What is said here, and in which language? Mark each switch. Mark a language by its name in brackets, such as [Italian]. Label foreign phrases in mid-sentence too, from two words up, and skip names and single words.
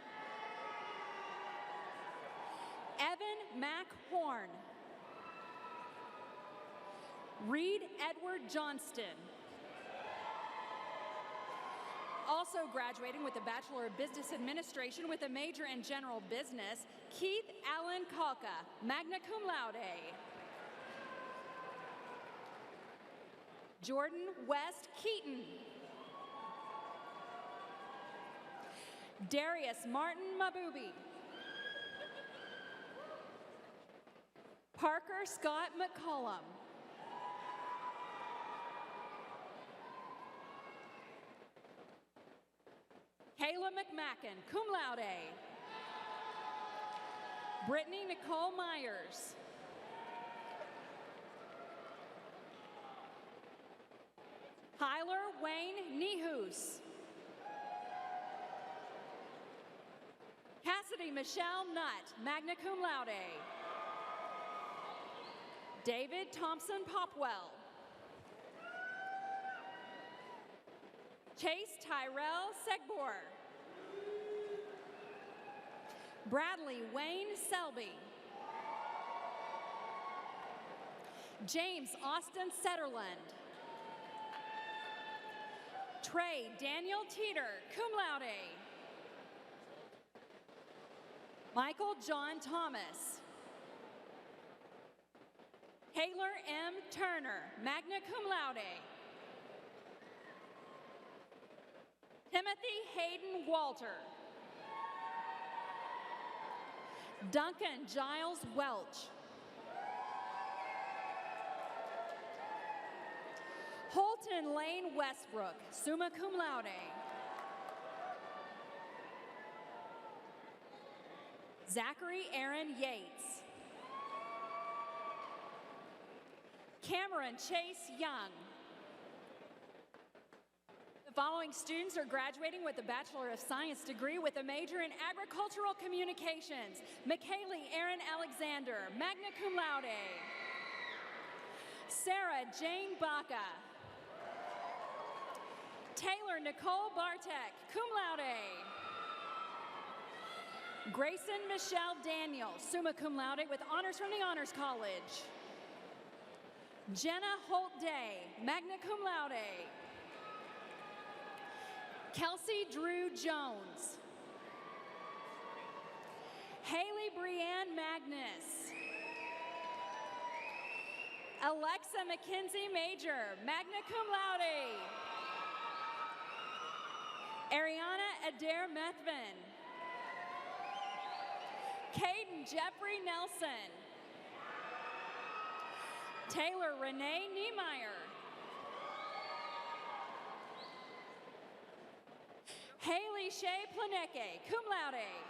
[English] Evan Mack Horn. Reed Edward Johnston. Also graduating with a Bachelor of Business Administration with a major in General Business, Keith Allen Kalka, [Latin] magna cum laude. [English] Jordan West Keaton. Darius Martin Mabubi. Parker Scott McCollum. Kayla McMacken, [Latin] cum laude. [English] Brittany Nicole Myers. Tyler Wayne Nehus. Cassie Cassidy Michelle Nutt, [Latin] magna cum laude. [English] David Thompson Popwell. Chase Tyrell Segbor. Bradley Wayne Selby. James Austin Setterland. Trey Daniel Teeter, [Latin] cum laude. [English] Michael John Thomas. Taylor M. Turner, [Latin] magna cum laude. [English] Timothy Hayden Walter. Duncan Giles Welch. Holton Lane Westbrook, [Latin] summa cum laude. [English] Zachary Aaron Yates. Cameron Chase Young. The following students are graduating with a Bachelor of Science degree with a major in Agricultural Communications. McKaylee Aaron Alexander, [Latin] magna cum laude. [English] Sarah Jane Baca. Taylor Nicole Bartek, [Latin] cum laude. [English] Grayson Michelle Daniel, [Latin] summa cum laude [English] with honors from the Honors College. Jenna Holt Day, [Latin] magna cum laude. [English] Kelsey Drew Jones. Haley Brianne Magnus. Alexa Mackenzie Major, [Latin] magna cum laude. [English] Ariana Adair Methvin. Caden Jeffrey Nelson. Taylor Renee Niemeyer. Haley Shea Planeke, [Latin] cum laude.